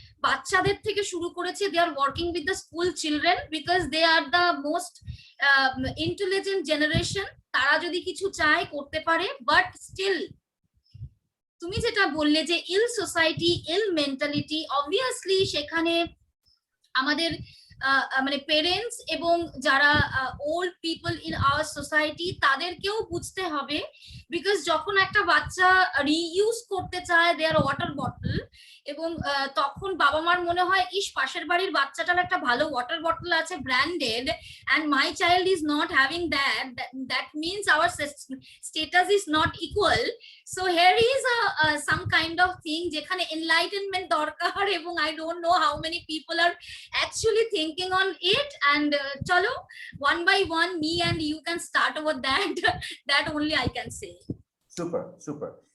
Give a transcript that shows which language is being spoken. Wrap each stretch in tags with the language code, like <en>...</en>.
<bn>বাচ্চাদের থেকে শুরু করেছে,</bn> <en>they are working with the school children because they are the most intelligent generation.</en> <bn>তারা যদি কিছু চায় করতে পারে, but still তুমি যেটা বললে যে ইল সোসাইটি, ইল মেন্টালিটি, অবভিয়াসলি সেখানে আমাদের মানে পেরেন্টস এবং যারা old people in our society তাদেরকেও বুঝতে হবে। বিকজ যখন একটা বাচ্চা রিইউজ করতে চায় দেয়ার ওয়াটার বটল, এবং তখন বাবা মার মনে হয় ইস পাশের বাড়ির বাচ্চাটার একটা ভালো ওয়াটার বটল আছে branded,</bn> <en>and my child is not having that means our status is not equal. So here is some kind of thing</en> <bn>যেখানে enlightenment দরকার, এবং</bn> <en>I don't know how many people are actually thinking on it, and chalo one by one me and you can start over that. That only I can say. Super.</en>